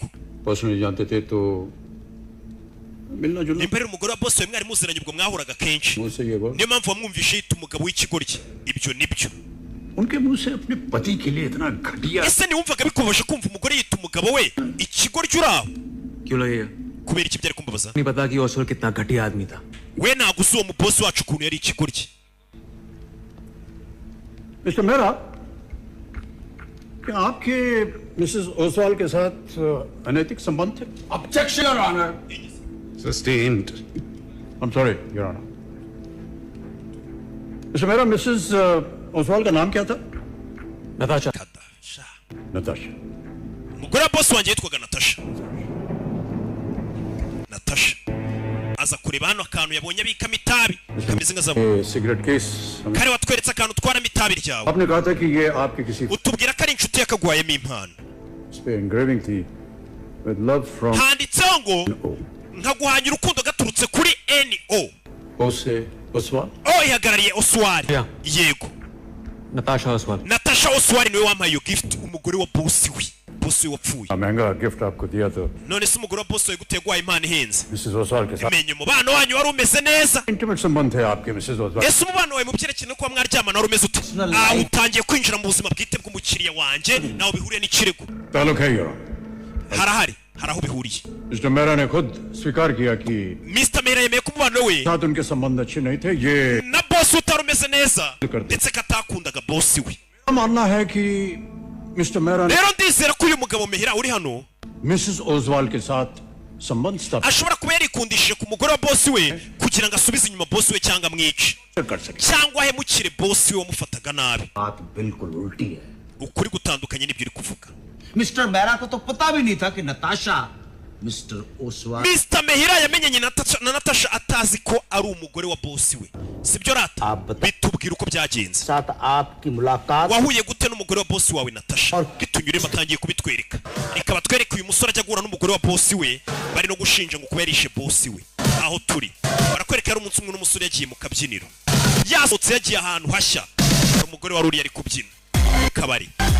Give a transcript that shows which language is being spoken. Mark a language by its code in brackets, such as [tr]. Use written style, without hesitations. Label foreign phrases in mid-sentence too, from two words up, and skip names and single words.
[hi] पर्सनली जानते थे तो मिलना जुलना [rw] imbere umugore wa boss wawe mwari muziranye ubwo mwahuraga kenshi [hi] मुझसे ये बात [rw] niyo mpamvu wamwumvishe yita umugabo w'ikigoryi ibyo nibyo [hi] उनके मुंह से अपने पति के लिए इतना घटिया [rw] ese niwumvaga bikubaje kumva umugore yita umugabo we ikigoryi uraho [hi] क्यों लगेगा [rw] kubera iki byari kumbabaza [hi] नहीं पता कि ओसवाल कितना घटिया आदमी था [rw] we ntabwo uzi uwo mu boss wacu ukuntu yari ikigoryi [hi] मिस्टर मेहरा क्या आपके मिसेस ओसवाल के साथ अनैतिक संबंध थे [en] Objection, Your Honor. Sustained. I'm sorry, Your Honor. [hi] मिस्टर मेहरा मिसेस ओसवाल का नाम क्या था नताशा नताशा [rw] umugore wa boss wanjye yitwaga Natasha aza kureba hano akantu yabonye abikamo itabi kameze nka zabu [en] cigarette case [rw] kare watweretse akantu utwaramo itabi ryawe [hi] आपने कहा था कि ये आपके किसी [rw] utubwira ko ari inshuti yakagwayemo impano [hi] इस पे engraving थी [en] with love from [rw] handitseho ngo nkaguhanya urukundo gaturutse kuri NO [hi] ओसे ओसवाल [rw] o ihagarariye Oswald yego [hi] नताशा ओसवाल [rw] Natasha Oswald niwe wampaye iyo gift umugore wa boss we wapfuye [hi] महंगा गिफ्ट आपको दिया तो [rw] none se umugore wa boss we gutegwaye impano ihenze [hi] मिसेस ओसवाल के साथ [rw] menye umubano wanyu wari umeze neza [hi] इंटीमेट संबंध थे आपके मिसेस ओसवाल [rw] ese umubano wawe mu byerekeye no kuba mwaryamana wari umeze ute utangiye kwinjira mu buzima bwite bw'umukiriya wanjye nawe bihuriye n'ikirego [hi] ताल्लुक है यार [rw] harahari hari aho bihuriye [hi] मिस्टर मेहरा ने खुद स्वीकार किया कि [rw] Mr. Mehra yemeye ko umubano we [hi] साथ उनके संबंध अच्छे नहीं थे ये [rw] na boss utari umeze neza ndetse ko atakundaga boss we [hi] मानना है कि मिस्टर मेहरा ने [rw] rero ndizera ko uyu mugabo Mehra uri hano [hi] मिसेस ओसवाल के साथ संबंध स्थापित [rw] ashobora kuba yarikundishije ku mugore wa boss we kugira ngo asubize inyuma boss we cyangwa amwice [hi] कर सके [rw] cyangwa ahemukire boss we wamufataga nabi [hi] बात बिल्कुल उल्टी है [rw] ukuri gutandukanye n'ibyo uri kuvuga [hi] मिस्टर मेहरा को तो पता भी नहीं था कि नताशा मिस्टर ओसवाल [rw] Mr. Mehra yamenyanye na Natasha atazi ko ari umugore wa boss we sibyo rata bitubwira uko byagenze [hi] साथ आपकी मुलाकात [rw] wahuye gute n'umugore wa boss wawe Natasha bitunyuremo atangiye kubitwereka reka batwereke uyu musore ajya guhura n'umugore wa boss we bari no gushinja ngo kuba yarishe boss we aho turi barakwereka ari umunsi umwe n'umusore yagiye mu kabyiniro yasohotse yagiye ahantu hashya umugore wari uri ari kubyina kabari